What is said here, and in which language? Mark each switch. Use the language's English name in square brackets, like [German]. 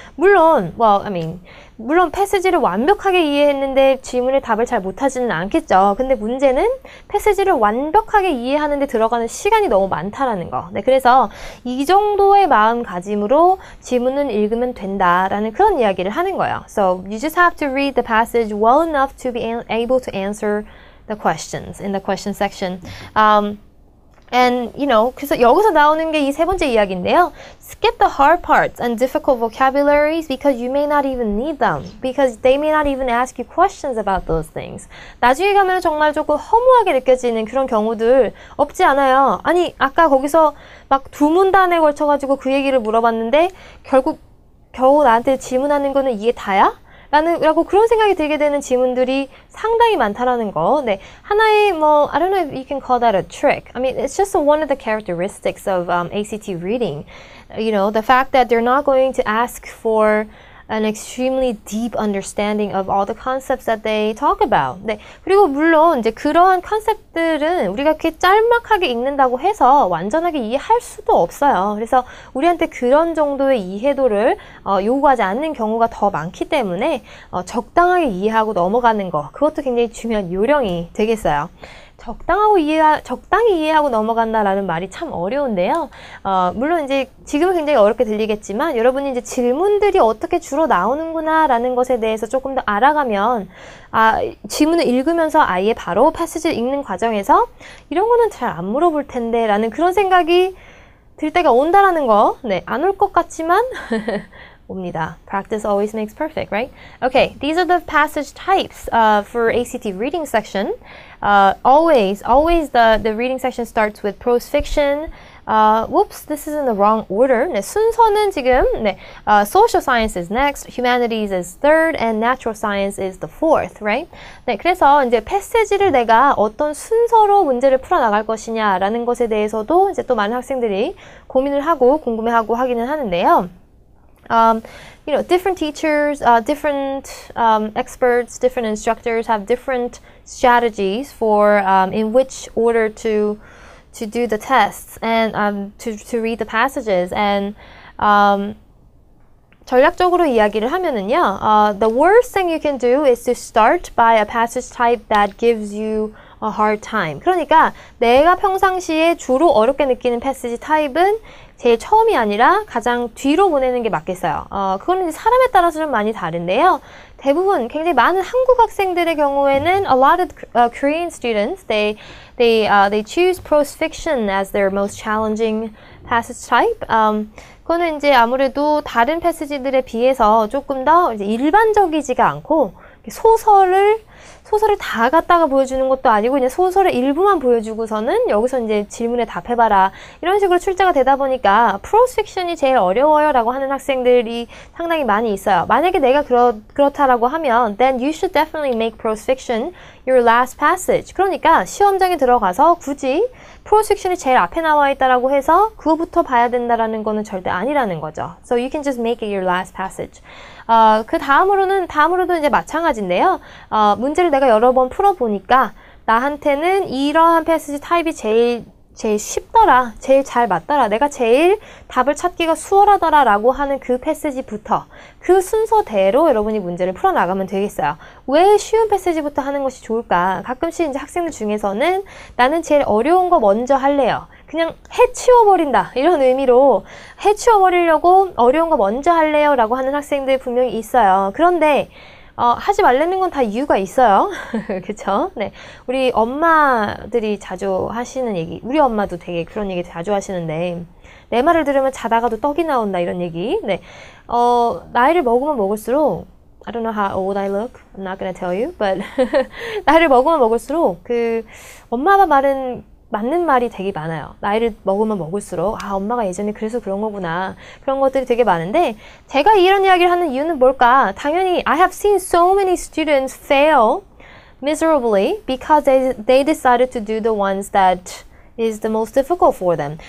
[Korean] 물론 물론 패시지를 완벽하게 이해했는데 질문에 답을 잘 못하지는 않겠죠. 근데 문제는 패시지를 완벽하게 이해하는 데 들어가는 시간이 너무 많다라는 거. 네, 그래서 이 정도의 마음가짐으로 지문은 읽으면 된다라는 그런 이야기를 하는 거예요. [English] So you just have to read the passage well enough to be able to answer the questions in the question section. [Korean] And, 그래서 여기서 나오는 게 이 세 번째 이야기인데요. [English] Skip the hard parts and difficult vocabularies because you may not even need them. Because they may not even ask you questions about those things. [Korean] 나중에 가면 정말 조금 허무하게 느껴지는 그런 경우들 없지 않아요. 아니, 아까 거기서 막 두 문단에 걸쳐가지고 그 얘기를 물어봤는데 겨우 나한테 질문하는 거는 이게 다야? 라고 그런 생각이 들게 되는 지문들이 상당히 많다라는 거. 네, 하나의 [English] I don't know if you can call that a trick. I mean, it's just one of the characteristics of ACT reading. The fact that they're not going to ask for an extremely deep understanding of all the concepts that they talk about. [Korean] 네, 그리고 물론 이제 그러한 컨셉들은 우리가 이렇게 짤막하게 읽는다고 해서 완전하게 이해할 수도 없어요. 그래서 우리한테 그런 정도의 이해도를 요구하지 않는 경우가 더 많기 때문에 적당하게 이해하고 넘어가는 거, 그것도 굉장히 중요한 요령이 되겠어요. 적당히 이해하고 넘어간다라는 말이 참 어려운데요. 물론 이제 지금은 굉장히 어렵게 들리겠지만 여러분이 이제 질문들이 어떻게 주로 나오는구나라는 것에 대해서 조금 더 알아가면 질문을 읽으면서 아예 바로 패시지를 읽는 과정에서 이런 거는 잘 안 물어볼 텐데 라는 그런 생각이 들 때가 온다라는 거. 네, 안 올 것 같지만 옵니다. [English] Practice always makes perfect, right? Okay, these are the passage types for ACT reading section. Always the reading section starts with prose fiction. Whoops, this is in the wrong order. [Korean] 네, 순서는 지금 [English] social science is next, humanities is third, and natural science is the fourth, right? [Korean] 네, 그래서 이제 패시지를 내가 어떤 순서로 문제를 풀어 나갈 것이냐라는 것에 대해서도 이제 또 많은 학생들이 고민을 하고 궁금해하고 하기는 하는데요. [English] Different teachers, different experts, different instructors have different strategies for in which order to do the tests and to read the passages. And [Korean] 전략적으로 이야기를 하면은요, [English] the worst thing you can do is to start by a passage type that gives you a hard time. [Korean] 그러니까 내가 평상시에 주로 어렵게 느끼는 패시지 타입은 제일 처음이 아니라 가장 뒤로 보내는 게 맞겠어요. 그거는 사람에 따라서 좀 많이 다른데요. 대부분 굉장히 많은 한국 학생들의 경우에는 [English] a lot of Korean students they choose prose fiction as their most challenging passage type. [Korean] 그거는 이제 아무래도 다른 패스지들에 비해서 조금 더 이제 일반적이지가 않고 소설을 다 갖다가 보여주는 것도 아니고 그냥 소설의 일부만 보여주고서는 여기서 이제 질문에 답해봐라 이런 식으로 출제가 되다 보니까 프로스 픽션이 제일 어려워요 라고 하는 학생들이 상당히 많이 있어요. 만약에 내가 그렇다라고 하면 [English] then you should definitely make prose fiction your last passage. [Korean] 그러니까 시험장에 들어가서 굳이 프로스 픽션이 제일 앞에 나와 있다라고 해서 그거부터 봐야 된다라는 거는 절대 아니라는 거죠. [English] So you can just make it your last passage. [Korean] 그 다음으로도 이제 마찬가지인데요. 문제를 내가 여러 번 풀어보니까 나한테는 이러한 패스지 타입이 제일 쉽더라, 제일 잘 맞더라, 내가 제일 답을 찾기가 수월하더라 라고 하는 그 패스지부터 그 순서대로 여러분이 문제를 풀어나가면 되겠어요. 왜 쉬운 패스지부터 하는 것이 좋을까? 가끔씩 이제 학생들 중에서는 나는 제일 어려운 거 먼저 할래요. 그냥 해치워버린다 이런 의미로 해치워버리려고 어려운 거 먼저 할래요 라고 하는 학생들 분명히 있어요. 그런데 하지 말라는 건 다 이유가 있어요. 그쵸? 네. 우리 엄마들이 자주 하시는 얘기, 우리 엄마도 되게 그런 얘기 자주 하시는데, 내 말을 들으면 자다가도 떡이 나온다, 이런 얘기. 네. 나이를 먹으면 먹을수록, [English] I don't know how old I look. I'm not gonna tell you, but, [Korean] 나이를 먹으면 먹을수록, 엄마 아빠 말은 맞는 말이 되게 많아요. 나이를 먹으면 먹을수록 엄마가 예전에 그래서 그런 거구나. 그런 것들이 되게 많은데 제가 이런 이야기를 하는 이유는 뭘까? 당연히 [English] I have seen so many students fail miserably because they decided to do the ones that is the most difficult for them.